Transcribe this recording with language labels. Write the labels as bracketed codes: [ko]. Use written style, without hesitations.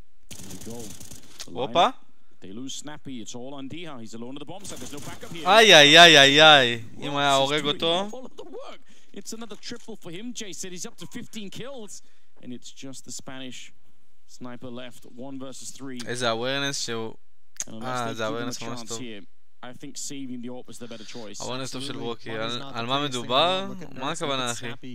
[en] There you go. Opa. They lose Snappy. It's all on Diha. He's alone at the bomb site. There's no backup here. [he] איי. אם היה הורג אותו. [en] It's another triple for him, Jason. He's up to 15 kills. And it's just the Spanish sniper left. 1 versus 3. [he] איזה awareness שהוא... זה awareness ממש טוב. [en] I think saving the AWP was the better choice. [he] הבונס טוב של ברוקי, על מה מדובר? מה הכוונה אחי?